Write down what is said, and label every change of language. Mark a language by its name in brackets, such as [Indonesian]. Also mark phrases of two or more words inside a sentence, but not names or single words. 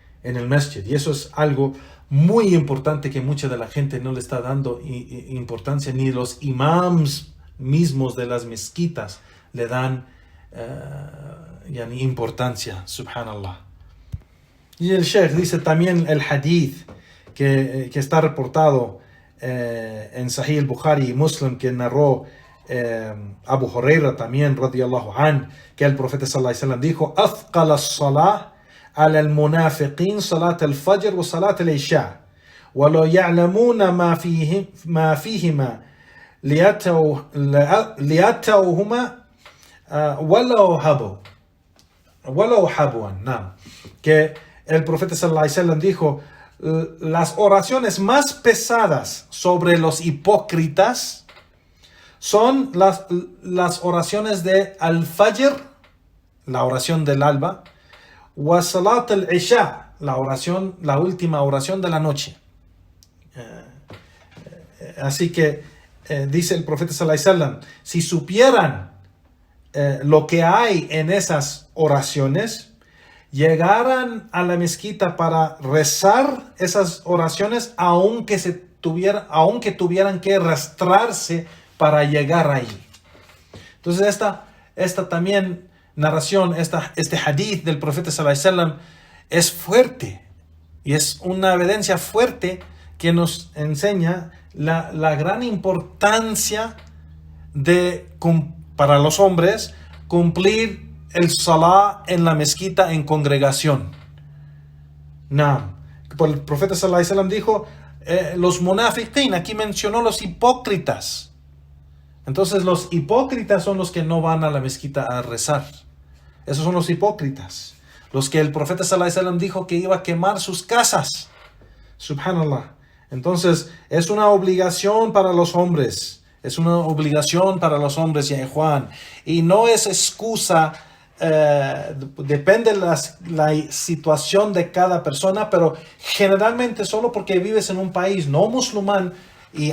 [Spanish] Y eso es algo muy importante que mucha de la gente no le está dando importancia, ni los imams mismos de las mezquitas le dan importancia, subhanallah. Y el Sheikh dice también el hadith que está reportado en Sahih al-Bukhari y Muslim, que narró Abu Huraira también, [Arabic] رضي الله عن, [Spanish] que el profeta [Arabic] صلى الله عليه وسلم dijo: "أثقل الصلاة على المنافقين صلاة الفجر وصلاة العشاء ولا يعلمون ما فيهما لأتوهما ولو حبوا." [Spanish] Que el profeta [Arabic] صلى الله عليه وسلم [Spanish] dijo: las oraciones más pesadas sobre los hipócritas son las oraciones de al-Fajr, la oración del alba, [Arabic] وصلاة العشاء, [Spanish] la última oración de la noche. Así que dice el profeta [Arabic] صلى الله عليه وسلم, [Spanish] si supieran lo que hay en esas oraciones, llegaran a la mezquita para rezar esas oraciones, aunque tuvieran que arrastrarse para llegar ahí. Entonces esta también narración, este hadith del profeta [Arabic] صلى الله عليه وسلم [Spanish] es fuerte, y es una evidencia fuerte que nos enseña la gran importancia para los hombres cumplir el salah en la mezquita en congregación. El profeta [Arabic] صلى الله عليه وسلم [Spanish] dijo los munafiqin, aquí mencionó los hipócritas. Entonces los hipócritas son los que no van a la mezquita a rezar. Esos son los hipócritas, los que el profeta [Arabic] صلى الله عليه وسلم [Spanish] dijo que iba a quemar sus casas. Subhanallah. Entonces es una obligación para los hombres. Es una obligación para los hombres, ya Juan. Y no es excusa. Depende de la situación de cada persona, pero generalmente solo porque vives en un país no musulmán y